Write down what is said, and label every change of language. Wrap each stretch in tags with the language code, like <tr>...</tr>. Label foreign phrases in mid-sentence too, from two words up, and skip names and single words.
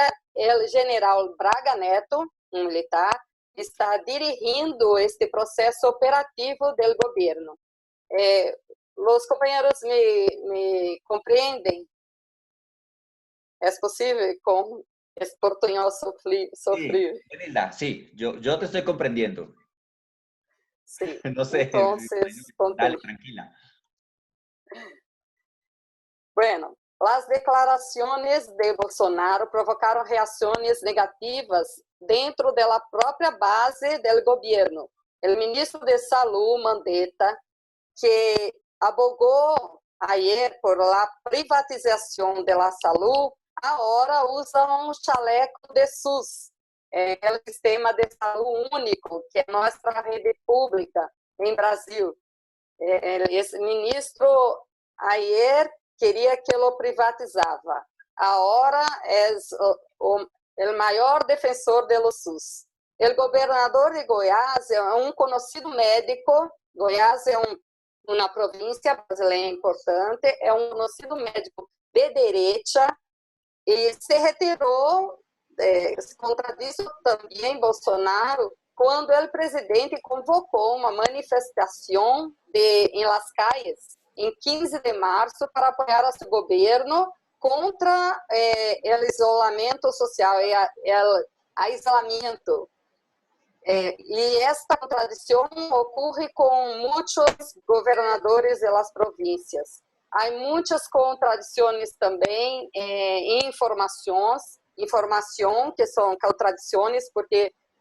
<pt>O general Braga Neto, um militar, está dirigindo este processo operativo do governo. Os companheiros me compreendem? É possível com esse portunhol sofrido?</pt> <es>Sí, yo te estoy comprendiendo. Sí, no sé. Entonces, dale, tranquila. Bueno,</es> <pt>as declarações de Bolsonaro provocaram reações negativas dentro da própria base do governo. O ministro de Saúde, Mandetta, que abogou</pt> <es>ayer por la</es> <pt>privatização da saúde, agora usa um chaleco de SUS, o sistema de saúde único, que é nossa rede pública em Brasil. Esse ministro ayer queria que lo privatizava. Agora é o maior defensor do SUS. O governador de Goiás é um conhecido médico. Goiás é uma província brasileira importante, é um conhecido médico de direita e se retirou, se contradisse também Bolsonaro, quando o presidente convocou uma manifestação em</pt> <es>las calles,</es> <pt>em 15 de março, para apoiar o seu governo contra o isolamento social e o isolamento. E esta contradição ocorre com muitos governadores das províncias. Há muitas contradições também em informação que são contradições porque</pt>